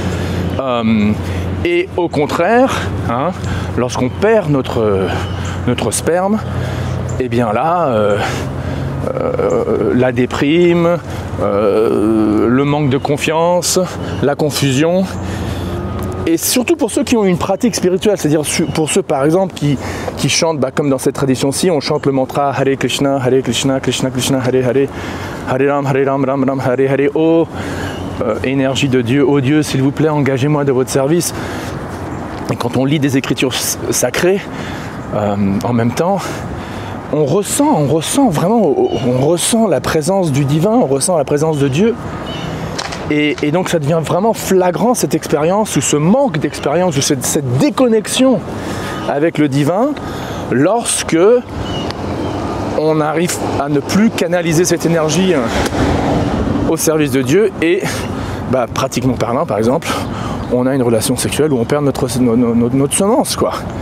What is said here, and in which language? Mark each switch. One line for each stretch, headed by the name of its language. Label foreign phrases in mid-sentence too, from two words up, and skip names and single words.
French: et au contraire, lorsqu'on perd notre sperme, et bien là la déprime, le manque de confiance, la confusion. Et surtout pour ceux qui ont une pratique spirituelle, c'est-à-dire pour ceux par exemple qui chantent, comme dans cette tradition-ci, on chante le mantra
Sanskrit: Hare Krishna, Krishna Krishna, Hare Hare,
French: Hare Ram, Ram Ram, Hare Hare. Oh, énergie de Dieu, oh Dieu, s'il vous plaît, engagez-moi de votre service. Et quand on lit des écritures sacrées, en même temps, on ressent la présence du divin, on ressent la présence de Dieu. Et donc ça devient vraiment flagrant cette expérience, ou ce manque d'expérience, ou cette déconnexion avec le divin, lorsque on arrive à ne plus canaliser cette énergie au service de Dieu et, pratiquement parlant, par exemple, on a une relation sexuelle où on perd notre semence, quoi.